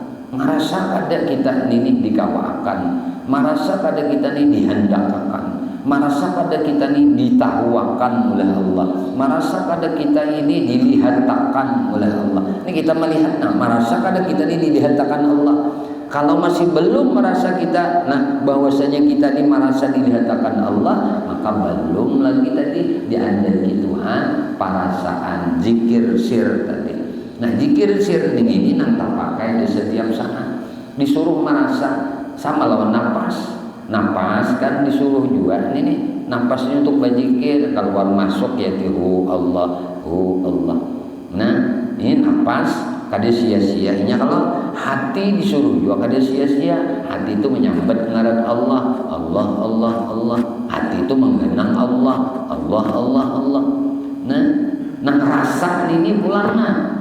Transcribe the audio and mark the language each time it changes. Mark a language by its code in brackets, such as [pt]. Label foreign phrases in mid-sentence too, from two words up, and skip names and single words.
[bjn] Merasa kada kita ini dikawakan, merasa kada kita ini dihendakkan, merasa kada kita ini ditahuakan oleh Allah, merasa kada kita ini dilihatkan oleh Allah. Ini kita melihat, merasa kada kita ini dilihatkan Allah. [id] Kalau masih belum merasa kita, bahwasanya kita ini merasa dilihatkan Allah, maka belum lagi tadi diandalkan Tuhan perasaan zikir sir tadi. Nah, zikir sir ini nanti pakai di setiap saat. [bjn] Disuruh merasa sama lawan napas kan disuruh juga ini napasnya untuk berzikir, keluar masuk ya Allah. Nah, ini napas kada sia-sianya. Kalau hati disuruh juga kada sia-sia. Hati itu menyambat ngaran Allah. [id] Hati itu mengenang Allah. [bjn] Nah rasa ini pulang.